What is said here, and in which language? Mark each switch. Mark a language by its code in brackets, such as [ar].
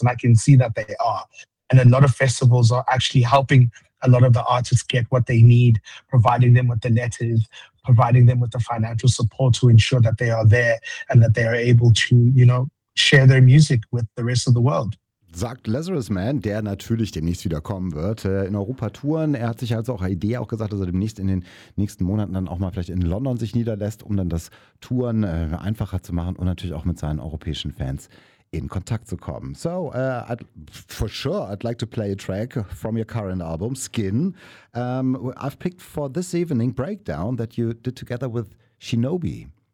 [en] And I can see that they are. And a lot of festivals are actually helping a lot of the artists get what they need, providing them with the letters, providing them with the financial support to ensure that they are there and that they are able to, share their music with the rest of the world. [de] Sagt Lazarus Man, der natürlich demnächst wieder kommen wird, in Europa touren. Er hat sich also auch eine Idee auch gesagt, dass er demnächst in den nächsten Monaten dann auch mal vielleicht in London sich niederlässt, um dann das Touren einfacher zu machen und natürlich auch mit seinen europäischen Fans in Kontakt zu kommen. [en] So, for sure, I'd like to play a track from your current album, Skin. I've picked for this evening Breakdown that you did together with Shinobi.